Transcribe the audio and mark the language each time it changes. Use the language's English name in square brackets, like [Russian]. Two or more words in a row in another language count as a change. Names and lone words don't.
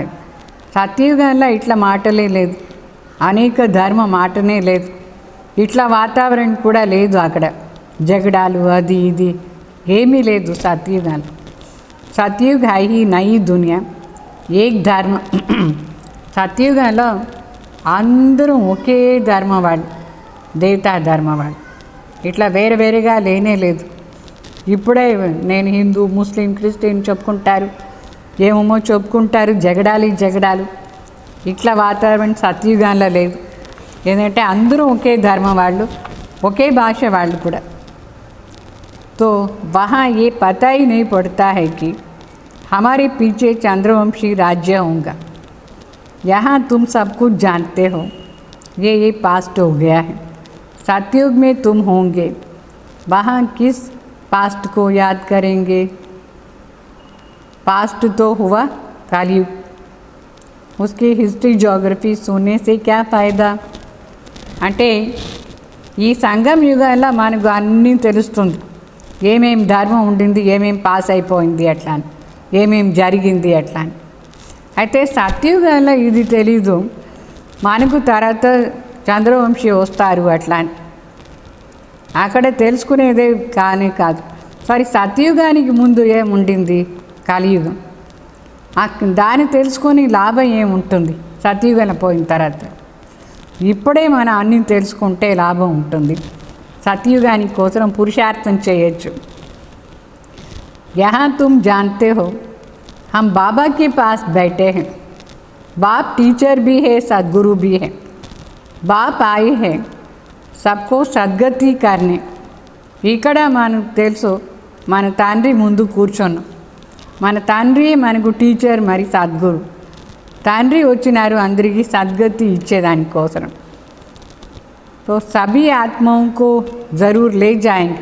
[Telugu] సత్యుగంలో ఇట్లా మాటలే లేదు, అనేక ధర్మ మాటనే లేదు, ఇట్లా వాతావరణం కూడా లేదు. అక్కడ జగడాలు అది ఇది ఏమీ లేదు సత్యుగంలో. [Hindi] सतयुग है ही नई दुनिया एक धर्म. [Telugu] సత్యుగంలో అందరూ ఒకే ధర్మ వాళ్ళు, దేవతా ధర్మ వాళ్ళు, ఇట్లా వేరే వేరేగా లేనే లేదు. ఇప్పుడే నేను హిందూ, ముస్లిం, క్రిస్టియన్ చెప్పుకుంటారు, ఏమేమో చెప్పుకుంటారు, జగడాలు ఇట్లా వాతావరణం సత్యుగంలో లేదు. ఏంటంటే అందరూ ఒకే ధర్మం వాళ్ళు, ఒకే భాష వాళ్ళు కూడా. [Hindi] तो वहाँ ये पता ही नहीं पड़ता है कि हमारे पीछे चंद्रवंशी राज्य होगा. यहाँ तुम सब कुछ जानते हो, ये पास्ट हो गया है. सतयुग में तुम होंगे, वहाँ किस पास्ट को याद करेंगे. पास्ट तो हुआ कलयुग, उसकी [English] history geography [Hindi] सुनने से क्या फ़ायदा. [Telugu] అంటే ఈ సంగం యుగంలో మనకు అన్నీ తెలుస్తుంది, ఏమేం ధర్మం ఉండింది, ఏమేం పాస్ అయిపోయింది అట్లా అని, ఏమేం జరిగింది అట్లా అని. అయితే సత్యుగంలో ఇది తెలీదు మనకు. తర్వాత చంద్రవంశీ వస్తారు అట్లా అని అక్కడ తెలుసుకునేదే కానీ కాదు. సరే సత్యుగానికి ముందు ఏముండింది, కలియుగం, దాన్ని తెలుసుకొని లాభం ఏముంటుంది సత్యుగం పోయిన తర్వాత. ఇప్పుడే మనం అన్నీ తెలుసుకుంటే లాభం ఉంటుంది. సత్యుగాని కోసం పురుషార్థం చేయొచ్చు. [Hindi] यहाँ तुम जानते हो हम बाबा के पास बैठे हैं. बाप टीचर भी है, सद्गुरु भी है. बाप आए हैं सबको सद्गति करने. [Telugu] ఇక్కడ మనకు తెలుసు మన తండ్రి ముందు కూర్చొన్నాం. మన తండ్రి మనకు టీచర్, మరి సద్గురు. తండ్రి వచ్చినారు అందరికీ సద్గతి ఇచ్చేదానికోసం. [Hindi] तो सभी आत्माओं को ज़रूर ले जाएंगे.